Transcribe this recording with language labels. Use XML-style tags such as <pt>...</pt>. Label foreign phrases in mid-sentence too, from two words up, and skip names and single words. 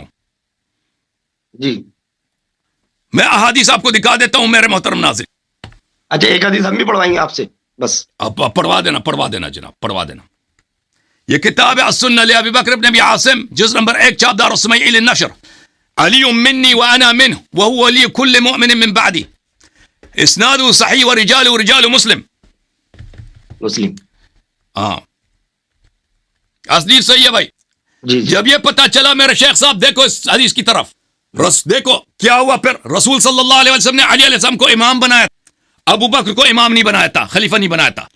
<ur>جی میں احادیث آپ کو دکھا دیتا ہوں میرے محترم ناظرین. اچھا، ایک حدیث ہم بھی پڑھوائیں گے آپ سے، بس آپ پڑھوا دینا جناب، پڑھوا دینا. یہ کتاب ہے السنہ لابی بکر بن ابی عاصم، جز نمبر 1، چاپ دار السمیع للنشر.</ur> <ar>علی منی وانا منہ وهو ولی کل مؤمن من بعدی، اسناد صحیح ورجال رجال مسلم.</ar> <ur>ہاں اصلی صحیح ہے بھائی. جی جب یہ پتہ چلا میرے شیخ صاحب دیکھو اس حدیث کی طرف، دیکھو کیا ہوا. پھر رسول</ur> <ar>صلی اللہ علیہ وسلم</ar> <ur>نے علی</ur> <ar>علیہ السلام</ar> <ur>کو امام بنایا، ابو بکر کو امام نہیں بنایا تھا، خلیفہ نہیں بنایا تھا.</ur>